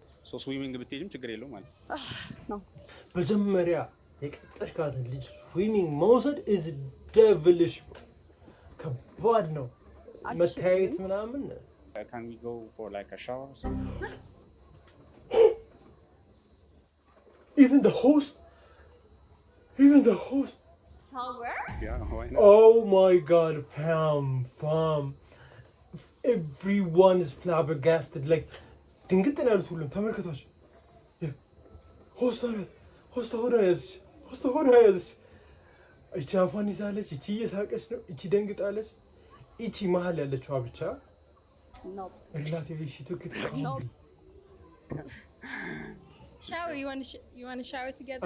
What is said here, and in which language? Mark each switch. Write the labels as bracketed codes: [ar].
[am] So swimming ብትሄጂም ችግር የለውም ማለት ነው። በመጀመሪያ የቀጠርካትን ልጅ ስዊሚንግ መውሰድ [en] is devilish. [am] ከባድ ነው መታየት ምናምን። [en] Can we go for like a shower? Even the host. Shower? Yeah, why not? Oh my god, fam. Everyone is flabbergasted. [am] Like, ድንግጥ ነው ያሉት ሁሉም ተመልከቷቸው። ሆስት ሆነ ያዘች። እቺ አፏን ይዛለች፣ እቺ እየሳቀች ነው፣ እቺ ደንግጣለች። እቺ መሀል ያለችዋ ብቻ ሪላቲቭሊ [en] she took it calmly. Shower, you want to shower together?